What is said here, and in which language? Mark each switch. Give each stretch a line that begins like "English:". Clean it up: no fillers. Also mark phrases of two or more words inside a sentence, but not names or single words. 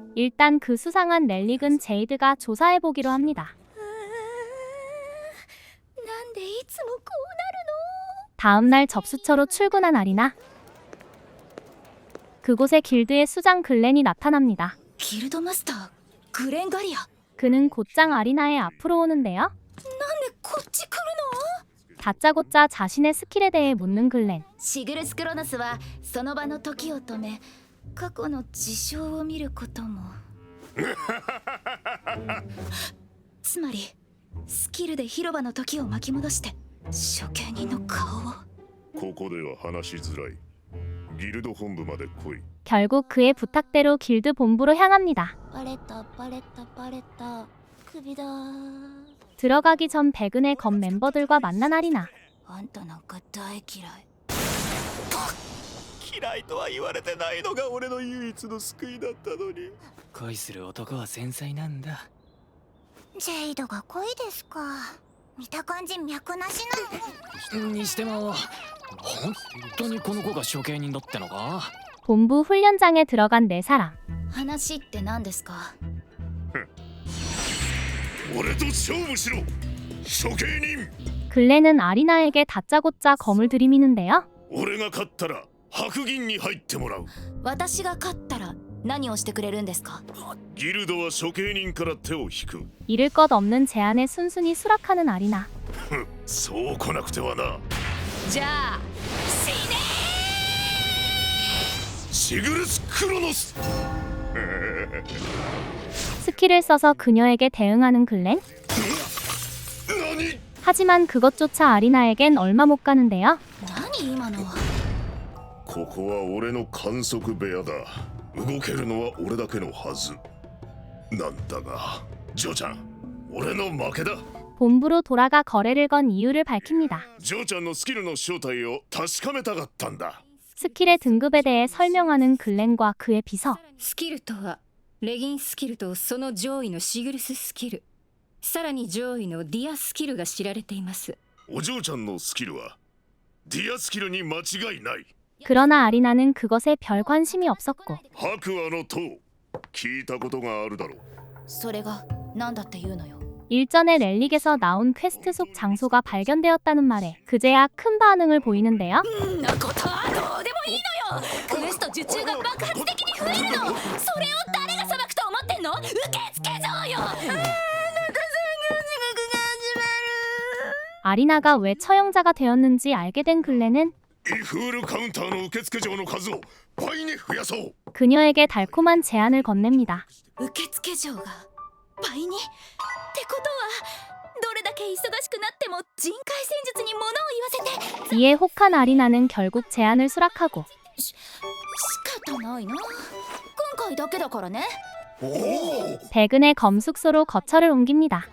Korean: 일단 그 수상한 렐릭은 제이드가 조사해보기로 합니다.
Japanese: なんでいつもこう
Korean: 다음날 접수처로 출근한 아리나. 그곳에 길드의 수장 글렌이 나타납니다.
Japanese: ギルドマスターグレンガリア
Korean: 그는 곧장 아리나의 앞으로 오는데요.
Japanese: なんでこっち来るの
Korean: 다짜고짜 자신의 스킬에 대해 묻는 글렌.
Japanese: シグルスクロノスはその場の時を止め過去の事象を見ることもつまりスキルで広場の時を巻き戻して処刑人の顔をここでは話しづらいギルド本部まで来い
Korean: 결국 그의 부탁대로 길드 본부로 향합니다.
Japanese: バレたバレたバレた首だ
Korean: 들어가기 전 백은의 검 멤버들과 만난 아리나.
Japanese: あんたなんか大嫌い嫌いとは言われてないのが俺の唯一の救いだったのに恋する男は繊細なんだジェイドが恋ですか見た感じ脈なしなのにしても本当にこの子が処刑人だってのか
Korean: 본부 훈련장에 들어간 네 사람.
Japanese: 話って何ですか俺と勝負しろ処刑人
Korean: 글렌은 아리나에게 다짜고짜 검을 들이미는데요.
Japanese: 俺が勝ったら白銀に入ってもらう私が勝ったら何をしてくれるんですかギルドは処刑人から手を引く
Korean: 잃을 것 없는 제안에 순순히 수락하는 아리나.
Japanese: そう来なくてはなじゃあ死ねシグルスクロノス
Korean: 스킬을 써서 그녀에게 대응하는 글렌.
Japanese: 何
Korean: 하지만 그것조차 아리나에겐 얼마 못 가는데요.
Japanese: 何今のはここは俺の観測部屋だ動けるのは俺だけのはずなんだがジョーちゃん俺の負けだ。
Korean: 본부로 돌아가 거래를 건 이유를 밝힙니다.
Japanese: ジョーちゃんのスキルの正体を確かめたかったんだ。
Korean: 스킬의 등급에 대해 설명하는 글렌과 그의 비서.
Japanese: スキルとはレギンスキルとその上位のシグルススキル、さらに上位のディアスキルが知られています。お嬢ちゃんのスキルはディアスキルに間違いない。
Korean: 그러나 아리나는 그것에 별 관심이 없었고
Japanese: 白亜の塔聞いたことがあるだろう。それが何だって言うのよ。
Korean: 일전에 렐릭에서 나온 퀘스트 속 장소가 발견되었다는 말에 그제야 큰 반응을 보이는데요.
Japanese: んなことはどうでもいいのよ。クエスト受注が爆発的に増えるの。それを誰が裁くと思ってんの。受付嬢よ。
Korean: 아리나가 왜 처형자가 되었는지 알게 된 글렌은
Japanese: イフールカウンターの受付嬢の数を倍に増やそう。
Korean: 그녀에게 달콤한 제안을 건넵니다.
Japanese: 受付嬢が倍にってことはどれだけ忙しくなっても人海戦術に物を言わせて
Korean: 이에 혹한 아리나는 결국 제안을 수락하고
Japanese: 仕方ないな。今回だけだからね。
Korean: 백은의 검 숙소로 거처를 옮깁니다.